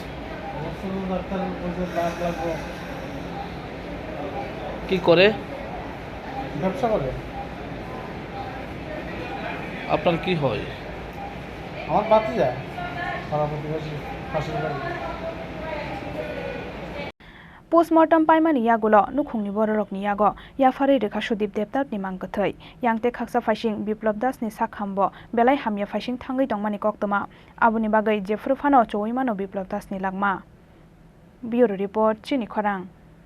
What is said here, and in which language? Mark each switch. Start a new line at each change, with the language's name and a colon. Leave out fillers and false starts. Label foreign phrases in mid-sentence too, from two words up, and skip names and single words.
Bangla: ডাক্তার বলছে লাখ লাগবে কি করে ব্যবসা করে আপনার কি হয় আমার বাতি যায় পাড়া প্রতিবেশী পাশের বাড়ি
Kok Borok: Postmortem paimani yagulo nukhungni bororokni yago yafari rekha Sudip Debnath ni mangkathai yangte khaksa faising Biplop Das ni sakhambo belai hamya faising thangai tongmani koktoma abuni bagai jefru phano choimano Biplop Das ni langma
English: Bureau Report
Kok Borok: Chini Khorang